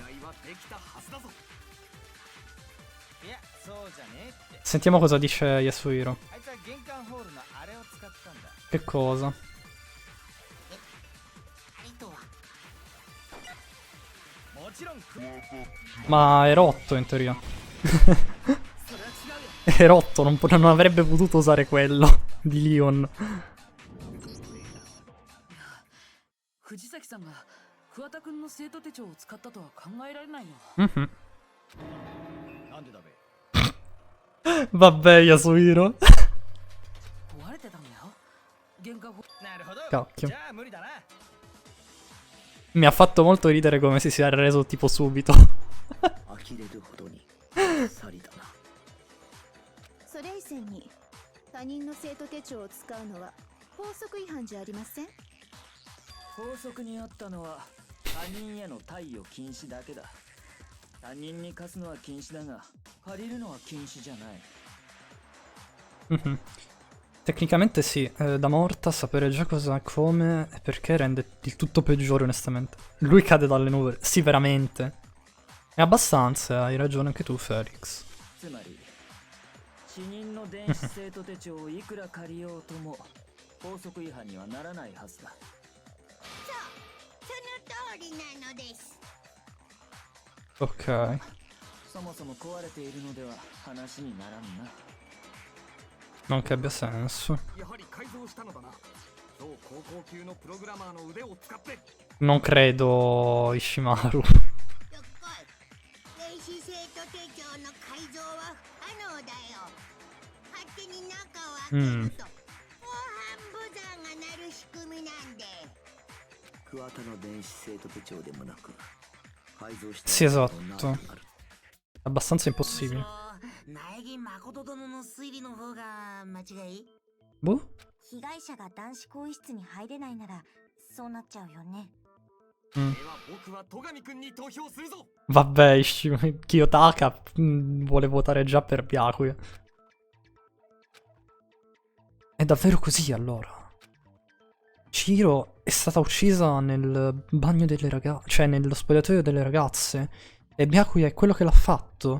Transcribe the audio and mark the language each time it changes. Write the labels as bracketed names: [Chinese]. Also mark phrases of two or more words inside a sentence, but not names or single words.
[Japanese] 期待はできたはずだぞ。いやそうじゃねえって。 [Italian] Sentiamo cosa dice Yasuhiro. [Japanese] あいつは玄関ホールのあれを使ったんだ。 [Italian] Che cosa? [Japanese] あれとはもちろん [Italian] Ma è rotto in teoria. È rotto, non avrebbe potuto usare quello di Leon. [Japanese] 藤崎さんが桑田くんの生徒手帳を使ったとは考えられないよ。 Mhm. なんでだべ。 [Italian] Vabbè, Yasuhiro. [Japanese] 壊れてたんだよ。玄関ホなるほど。 [Italian] Cacchio. [Japanese] じゃあ無理だな。 [Italian] Mi ha fatto molto ridere come si sia reso tipo subito. [Japanese] 呆れるほどにさりだな。それ以前に他人の生徒手帳を使うのは法則違反じゃありません？法則にあったのは他人への貸与禁止だけだ。他人に貸すのは禁止だが借りるのは禁止じゃない。 Mhm. [Italian] Tecnicamente sì, da morta sapere già cosa, come e perché rende il tutto peggiore onestamente. Lui cade dalle nuvole, sì veramente. È abbastanza, hai ragione anche tu Felix. [Japanese] つまり死人の電子生徒手帳をいくら借りようとも法則違反にはならないはずだ。その通りなのです。 [Italian] Ok. [Japanese] そもそも壊れているのでは話にならんな。 [Italian] Non che abbia senso. [Japanese] やはり改造したのだな。超高校級のプログラマーの腕を使って。 [Italian] Non credo Ishimaru. [Japanese] よっこい。電子生徒手帳の改造は不可能だよ。勝手に中を開けると、防犯ブザーが鳴る仕組みなんで。桑田の電子生徒手帳でもなく改造した [Italian] Sì, esatto. Abbastanza impossibile. [Japanese] 苗木誠殿の推理の方が間違い？ [Italian] Boh. [Japanese] 被害者が男子更衣室に入れないならそうなっちゃうよね。では僕は戸上くんに投票するぞ。 [Italian] Vabbè, Kiyotaka vuole votare già per Byakuya. È davvero così allora? Chihiro è stata uccisa nel bagno delle ragazze, cioè nello spogliatoio delle ragazze, e Byakuya è quello che l'ha fatto?